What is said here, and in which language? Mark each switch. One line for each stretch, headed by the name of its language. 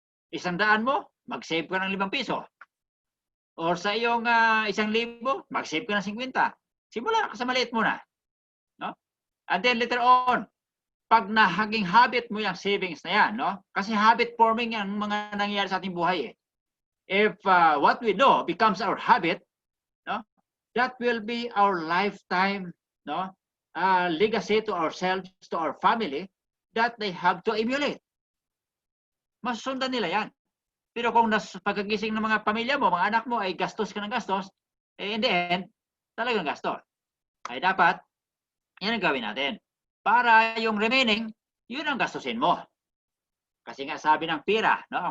Filipino: 100 mo, mag-save ka ng 5 piso. Or sa iyong 1,000, mag-save ka ng 50. Simula ka sa maliit muna. No?
English: And then later on,
Filipino: pag nahaging habit mo yung savings na yan, no? Kasi habit forming ang mga nangyayari sa ating buhay.
English: If what we do becomes our habit, no? That will be our lifetime, no? Legacy to ourselves, to our family, that they have to emulate.
Filipino: Masusundan nila yan. Pero kung pagkagising ng mga pamilya mo, mga anak mo ay gastos ka ng gastos,
English: in the end,
Filipino: talagang gastos. Ay dapat, yan ang gawin natin. Para yung remaining, yun ang gastusin mo. Kasi nga sabi ng pira, no?